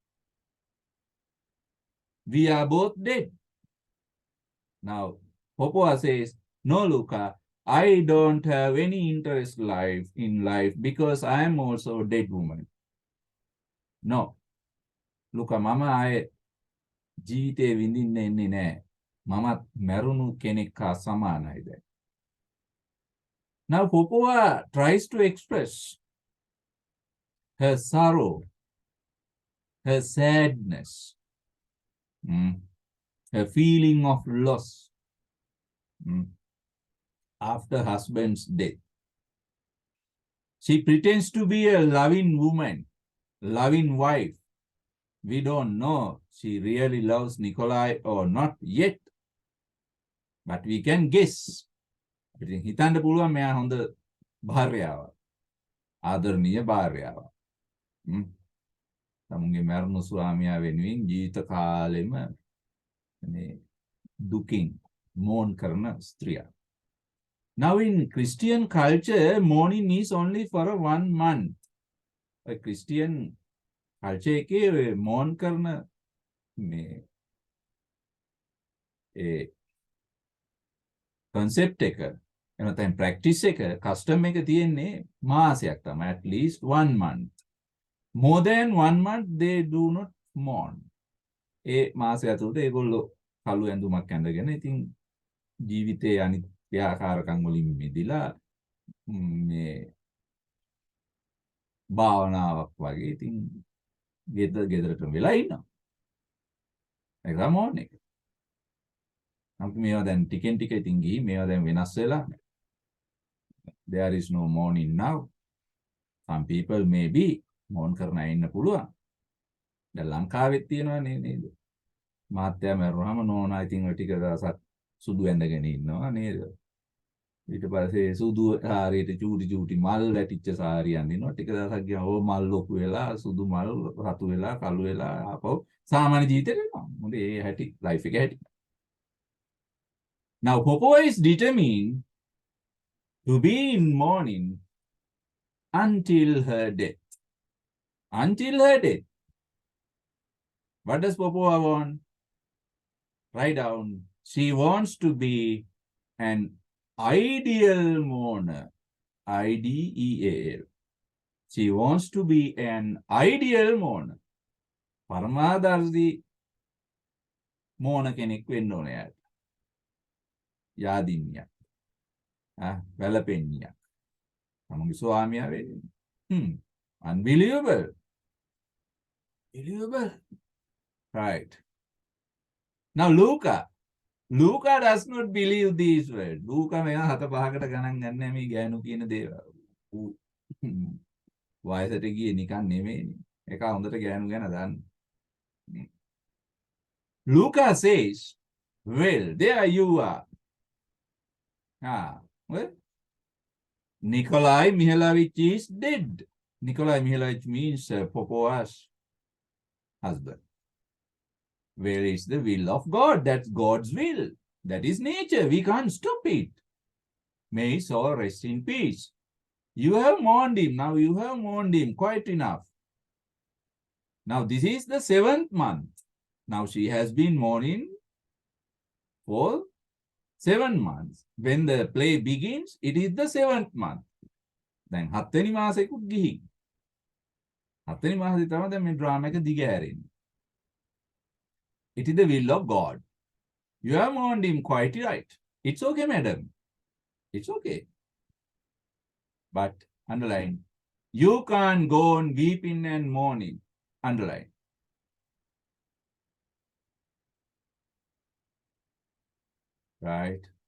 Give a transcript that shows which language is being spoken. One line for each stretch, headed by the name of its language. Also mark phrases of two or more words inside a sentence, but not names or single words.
English: We are both dead. Now, Popova says, no, Luca, I don't have any interest in life because I am also a dead woman.
Sinhala: No. Luca, Mama, I ජීවිතේ විඳින්න එන්නේ නෑ. මමත් මැරුණු කෙනෙක් හා සමානයි දැන්.
English: Now Popova tries to express her sorrow, her sadness, her feeling of loss after husband's death. She pretends to be a loving woman, loving wife. We don't know she really loves Nikolai or not yet, but we can guess.
Sinhala: හිතන්න පුළුවන් මෙයා හොඳ භාර්යාවක්. ආදරණීය භාර්යාවක්. තමුන්ගේ මරණු ස්වාමියා වෙනුවෙන් ජීවිත කාලෙම මේ දුකින් mourn කරන ස්ත්‍රියක්.
English: Now in Christian culture, mourning is only for 1 month. A Christian culture
Sinhala: එකේ mourn කරන මේ concept එක එනතෙන් practice එක custom එක තියෙන්නේ මාසයක් තමයි,
English: at least 1 month. More than 1 month they do not mourn.
Sinhala: ඒ මාසය ඇතුළත ඒගොල්ලෝ කළු ඇඳුමක් ඇඳගෙන ඉතින් ජීවිතයේ අනිත්‍යාකාරකම් වලින් මිදිලා මේ භාවනාවක් වගේ ඉතින් ගෙදරට වෙලා ඉන්නවා. ඒක මොන එක. අපි මේවා දැන් ටිකෙන් ටික ඉතින් ගිහින් මේවා දැන් වෙනස් වෙලා.
English: There is no mourning now. Some people may be mourn
Sinhala: කරන අය ඉන්න පුළුවන්. දැන් ලංකාවෙත් තියෙනවා නේද? මාත්‍යා මරුවාම නෝනා ඉතින් ඔය ටික දවසක් සුදු ඇඳගෙන ඉන්නවා නේද? ඊට පස්සේ සුදු සාරියට චූටි මල් වැටිච්ච සාරිය අඳිනවා. ටික දවසක් ගියාම ඕ මල් ලොකු වෙලා සුදු මල් රතු වෙලා කළු වෙලා ආපහු සාමාන්‍ය ජීවිතේට එනවා. මොකද ඒ හැටි ලයිෆ් එක හැටි.
English: Now Popo is determined to be in mourning until her death. Until her death. What does Popo want? Write down. She wants to be an ideal mourner. IDEAL. She wants to be an ideal mourner.
Sinhala: පරමාදර්ශී mourner කෙනෙක් වෙන්න ඕනේ යාට. යාදින්නියක්. වැළපෙන්නියක්. තමන්ගේ ස්වාමියා වෙන්නේ.
English: Unbelievable. Believable. Right. Now Luca does not believe these words.
Sinhala: Luca මෙයා 7-5කට ගණන් ගන්නෑ මේ ගෑනු කියන දේවල්. වයසට ගියේ නිකන් නෙමෙයිනේ. ඒක හොඳට ගෑනු ගැන දන්න.
English: Luca says, well, there you are. Well, Nikolai Mihailovich is dead. Nikolai Mihailovich means Popo's husband. Where is the will of God? That's God's will. That is nature. We can't stop it. May his soul rest in peace. You have mourned him. Now you have mourned him quite enough. Now this is the 7th month. Now she has been mourning for 7 months. When the play begins, it is the 7th month.
Sinhala: Then 7 වෙනි මාසෙකුත් ගිහින්. 7 වෙනි මාසෙ තමයි දැන් මේ ඩ්‍රාමා එක දිගහැරෙන්නේ.
English: It is the will of God. You have mourned him quite right. It's okay, madam. It's okay. But underline, you can't go on weeping and mourning. Underline. Right.